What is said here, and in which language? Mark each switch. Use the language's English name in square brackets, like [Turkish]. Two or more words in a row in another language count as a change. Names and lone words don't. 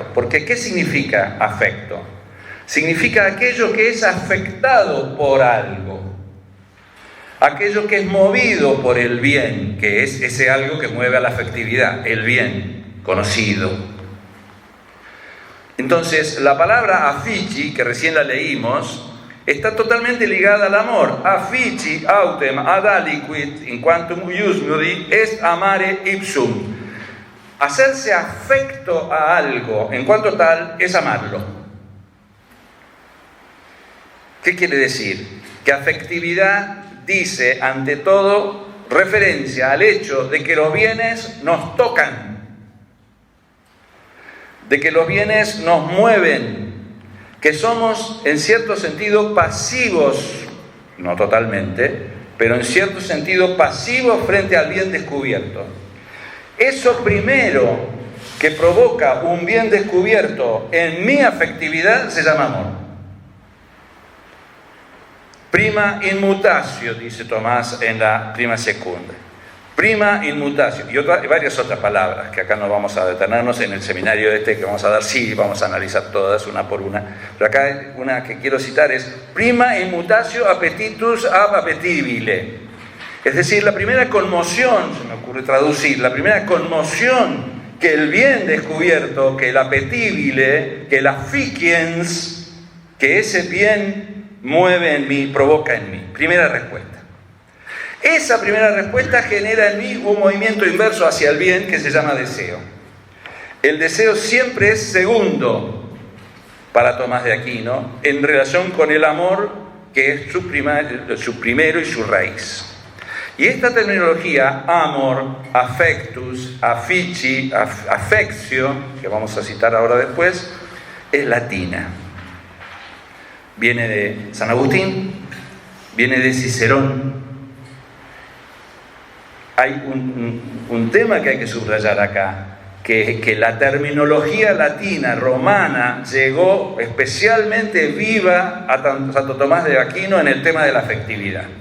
[Spanish] Porque, ¿qué significa afecto? Significa aquello que es afectado por algo, aquello que es movido por el bien, que es ese algo que mueve a la afectividad, el bien conocido. Entonces, la palabra affici, que recién la leímos, está totalmente ligada al amor. [Latin] Affici autem ad aliquid in quantum ius modi est amare ipsum. [Spanish] Hacerse afecto a algo, en cuanto tal, es amarlo. ¿Qué quiere decir? Que afectividad dice, ante todo, referencia al hecho de que los bienes nos tocan, de que los bienes nos mueven, que somos, en cierto sentido, pasivos, no totalmente, pero en cierto sentido pasivos frente al bien descubierto. Eso primero que provoca un bien descubierto en mi afectividad se llama amor. [Latin] Prima in mutatio, [Spanish] dice Tomás en la prima secunda. [Latin] Prima in mutatio. [Spanish] Y varias otras palabras que acá no vamos a detenernos en el seminario que vamos a dar. Sí, vamos a analizar todas una por una. Pero acá una que quiero citar es [Latin] prima in mutatio appetitus ab appetibile. [Spanish] Es decir, la primera conmoción, se me ocurre traducir, la primera conmoción que el bien descubierto, que el appetibile, que el afficiens, que ese bien mueve en mí, provoca en mí. Primera respuesta. Esa primera respuesta genera en mí un movimiento inverso hacia el bien que se llama deseo. El deseo siempre es segundo para Tomás de Aquino en relación con el amor, que es su primero y su raíz. Y esta terminología, amor, [Latin] affectus, affici, affectio, [Spanish] que vamos a citar ahora después, es latina. Viene de San Agustín, viene de Cicerón. Hay un tema que hay que subrayar acá, que la terminología latina, romana, llegó especialmente viva a Santo Tomás de Aquino en el tema de la afectividad.